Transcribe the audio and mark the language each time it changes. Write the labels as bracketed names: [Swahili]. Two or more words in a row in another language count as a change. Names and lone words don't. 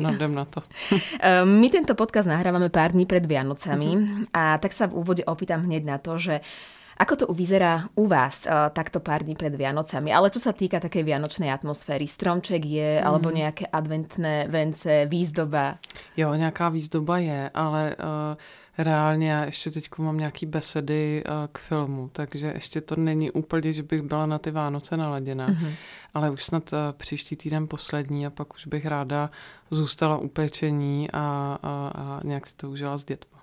[Slovak] Áno, idem na to. My tento podcast nahrávame pár dní pred Vianocami a tak sa v úvode opýtam hneď na to, že ako to vyzerá u vás takto pár dní pred Vianocami? Ale čo sa týka takej vianočnej atmosféry, stromček je, alebo nejaké adventné vence, výzdoba? [Czech] Jo, nějaká výzdoba je, ale reálně já ještě teď mám nějaký besedy k filmu, takže ještě to není úplně, že bych byla na ty Vánoce naladěna, ale už snad příští týden poslední a pak už bych ráda zůstala u pečení a nějak si to užila s dětma.